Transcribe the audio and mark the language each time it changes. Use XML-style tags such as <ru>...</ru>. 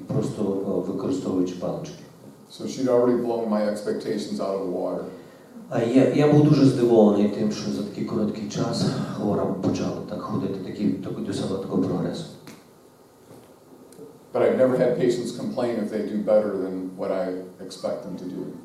<uk>Просто використовуючи палички.</uk> <en>So she'd already blown my expectations out of the water.</en> <uk>Я був дуже здивований тим, що за такий короткий час хвора почала так ходити, досягла такого прогресу.</uk> <en>But I've never had patients complain if they do better than what I expect them to do.</en>